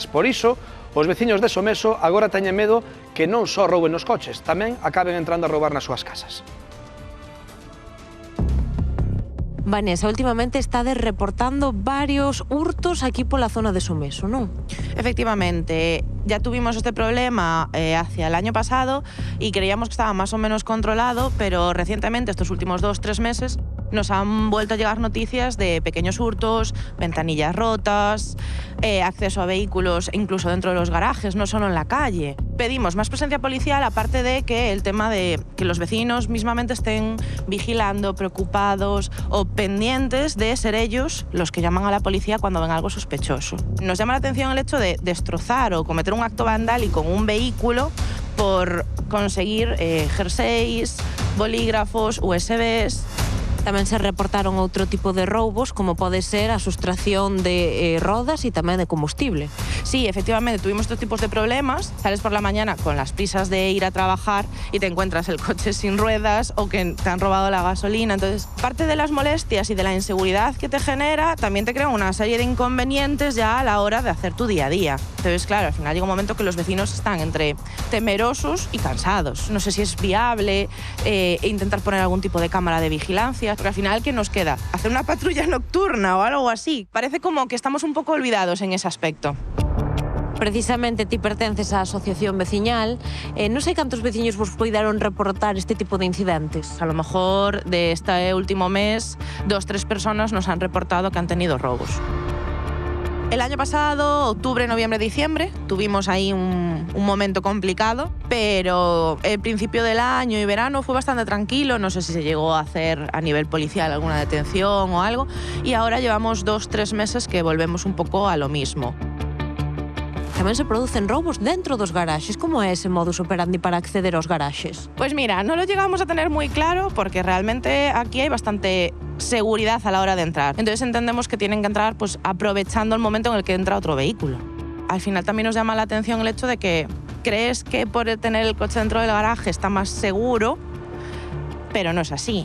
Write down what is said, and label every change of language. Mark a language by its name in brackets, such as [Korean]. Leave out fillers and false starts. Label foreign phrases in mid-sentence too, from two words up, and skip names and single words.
[Galician] Por iso, os veciños de Someso agora teñen medo que non só rouben os coches, tamén acaben entrando a roubar nas súas casas. Vanessa, últimamente estades reportando varios hurtos aquí pola zona de Someso, non? [Spanish] Efectivamente, ya tuvimos este problema hacia el año pasado y creíamos que estaba más o menos controlado, pero recientemente, estos últimos 2-3 meses, nos han vuelto a llegar noticias de pequeños hurtos, ventanillas rotas, acceso a vehículos incluso dentro de los garajes, no solo en la calle. Pedimos más presencia policial, aparte de que el tema de que los vecinos mismamente estén vigilando, preocupados o pendientes de ser ellos los que llaman a la policía cuando ven algo sospechoso. Nos llama la atención el hecho de destrozar o cometer un acto vandálico en un vehículo por conseguir jerseys, bolígrafos, USBs. Tamén se reportaron outro tipo de roubos, como pode ser a sustracción de rodas e tamén de combustible. Sí, efectivamente, tuvimos estos tipos de problemas. Sales por la mañana con las prisas de ir a trabajar y te encuentras el coche sin ruedas o que te han robado la gasolina. Entonces, parte de las molestias y de la inseguridad que te genera, también te crea una serie de inconvenientes ya a la hora de hacer tu día a día. Entonces, claro, al final llega un momento que los vecinos están entre temerosos y cansados. No sé si es viable intentar poner algún tipo de cámara de vigilancia, porque al final, ¿qué nos queda? ¿Hacer una patrulla nocturna o algo así? Parece como que estamos un poco olvidados en ese aspecto. [Galician] Precisamente ti pertences á asociación veciñal. Non sei cantos veciños vos puideron reportar este tipo de incidentes. [Spanish] A lo mejor de este último mes, 2-3 personas nos han reportado que han tenido robos. El año pasado, octubre, noviembre, diciembre, tuvimos ahí un momento complicado, pero el principio del año y verano fue bastante tranquilo. No sé si se llegó a hacer a nivel policial alguna detención o algo, y ahora llevamos 2-3 meses que volvemos un poco a lo mismo. [Galician] Tamén se producen roubos dentro dos garaxes. Como é ese modus operandi para acceder aos garaxes? [Spanish] Pues mira, no lo llegamos a tener muy claro porque realmente aquí hay bastante seguridad a la hora de entrar. Entonces entendemos que tienen que entrar pues aprovechando el momento en el que entra otro vehículo. Al final también nos llama la atención el hecho de que crees que por tener el coche dentro del garaje está más seguro, pero no es así.